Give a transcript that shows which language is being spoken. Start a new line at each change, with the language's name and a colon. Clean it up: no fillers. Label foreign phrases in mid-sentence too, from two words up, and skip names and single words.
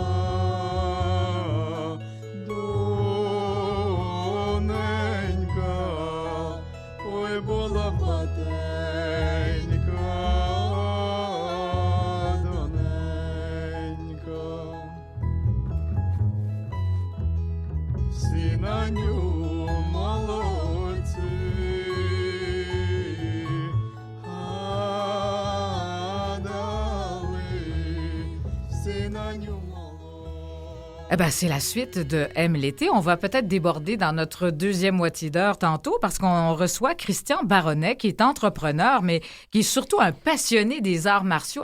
Ukrainian: доненька, ой, була в батенька доненька. Всі на ню молодці,
French: Eh bien, c'est la suite de Aime l'été. On va peut-être déborder dans notre deuxième moitié d'heure tantôt parce qu'on reçoit Christian Baronnet, qui est entrepreneur, mais qui est surtout un passionné des arts martiaux.